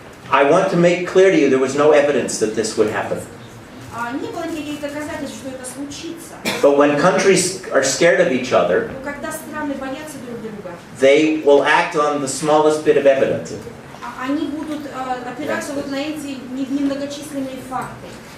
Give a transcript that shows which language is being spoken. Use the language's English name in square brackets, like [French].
[English] I want to make clear to you there was no evidence that this would happen. [Russian] Не было никаких доказательств, что это случится. [English] But when countries are scared of each other, [Russian] Но когда страны боятся друг друга, [English] they will act on the smallest bit of evidence. [Russian] они будут опираться вот на эти немногочисленные факты.